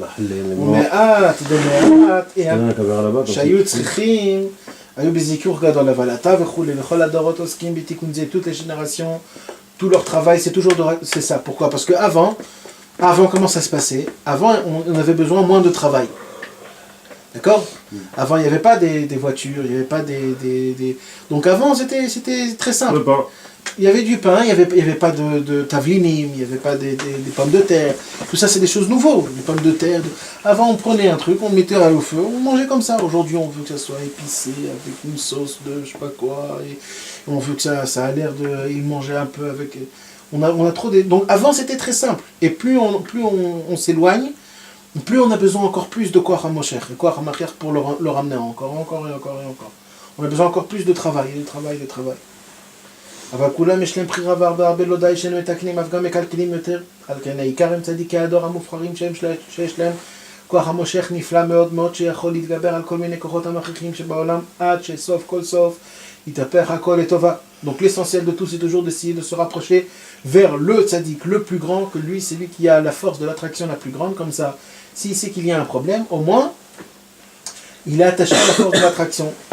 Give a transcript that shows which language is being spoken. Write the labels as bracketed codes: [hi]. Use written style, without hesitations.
[he] ומעט ומעט, שהיו צריכים, היו בזיכוך גדול, אבל אתה וכולי, וכל הדורות עוסקים בתיקון זה, [fr] toutes les générations, tout leur travail, c'est toujours c'est ça. Pourquoi? Parce que avant, comment ça se passait? Avant, on avait besoin moins de travail. D'accord? Avant, il n'y avait pas des voitures, il n'y avait pas des... Donc avant, c'était très simple. Le pain. Il y avait du pain, il n'y avait pas de tavlinim, il n'y avait pas des pommes de terre. Tout ça, c'est des choses nouvelles. Des pommes de terre. Avant, on prenait un truc, on le mettait au feu, on mangeait comme ça. Aujourd'hui, on veut que ça soit épicé, avec une sauce de je sais pas quoi. Et on veut que ça a l'air de... Il mangeait un peu avec... On a trop des... Donc avant, c'était très simple. Et plus on s'éloigne, plus on a besoin encore plus de Koach HaMosher. Et Koach HaMashiach pour le ramener encore. On a besoin encore plus de travail, de travail. [he] אבל כולם יש להם בחירה והרבה לא די שאנו מתקנים אף גם מקלקלים יותר. על כן העיקר הם צדיקי הדור המובחרים שיש להם כוח המושך נפלא מאוד מאוד שיכול להתגבר על כל מיני כוחות המכריחים שבעולם עד שסוף כל סוף יתהפך הכל לטובה. [fr] Donc l'essentiel de tout c'est toujours d'essayer de se rapprocher vers le tzaddik le plus grand, que lui c'est lui qui a la force de l'attraction la plus grande, comme ça s'il sait qu'il y a un problème, au moins il est attaché à la force de l'attraction.